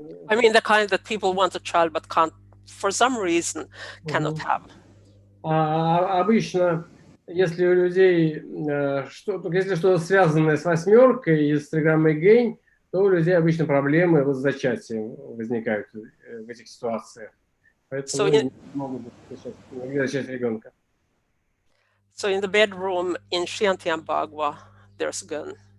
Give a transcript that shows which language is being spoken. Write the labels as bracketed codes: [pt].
[en] I mean, the kind that people want a child but can't, for some reason, cannot have. [ru] Обычно, если у людей если что-то связанное с восьмеркой и с триграммой гейн, то у людей обычно проблемы вот с зачатием возникают в этих ситуациях. Поэтому не могут зачать ребенка. [en] So in the bedroom in Shiantiambagua, there's a gun.